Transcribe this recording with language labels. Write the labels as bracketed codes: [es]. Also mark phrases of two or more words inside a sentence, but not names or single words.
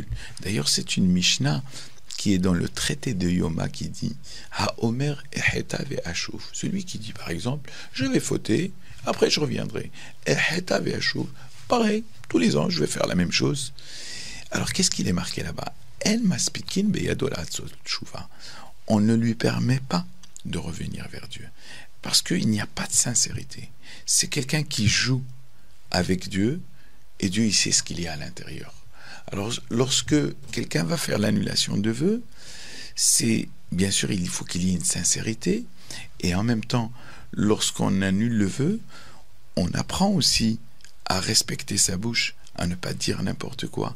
[fr] D'ailleurs c'est une Mishnah qui est dans le traité de Yoma qui dit [he] האומר אחטא ואשוב. [fr] Celui qui dit par exemple je vais fauter, après je reviendrai. [he] אחטא ואשוב, [fr] pareil, tous les ans je vais faire la même chose. Alors qu'est-ce qu'il est marqué là-bas? [he] אין מספיקין בידו לעשות תשובה. [fr] On ne lui permet pas de revenir vers Dieu parce qu'il n'y a pas de sincérité. C'est quelqu'un qui joue avec Dieu et Dieu il sait ce qu'il y a à l'intérieur. Alors lorsque quelqu'un va faire l'annulation de vœux, c'est bien sûr il faut qu'il y ait une sincérité, et en même temps lorsqu'on annule le vœu, on apprend aussi à respecter sa bouche, à ne pas dire n'importe quoi.